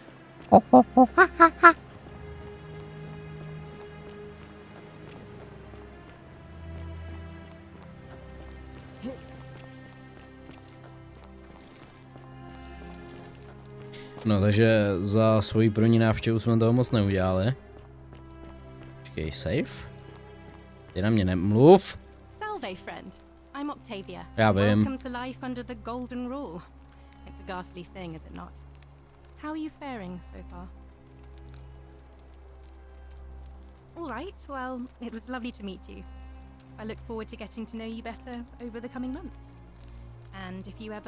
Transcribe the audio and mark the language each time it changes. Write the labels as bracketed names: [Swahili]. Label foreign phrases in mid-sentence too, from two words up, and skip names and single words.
[Czech] No, takže za svoji první návštěvu jsme toho moc neudělali. Počkej, safe? Ty na mě nemluv. [English] Salve, friend. I'm Octavia. [Czech] Já vím. [English] Welcome to life under the golden rule. It's a ghastly thing, is it not? How are you faring so far? All right, well, it was lovely to meet you. I look forward to getting to know you better over the coming months. And if you ever...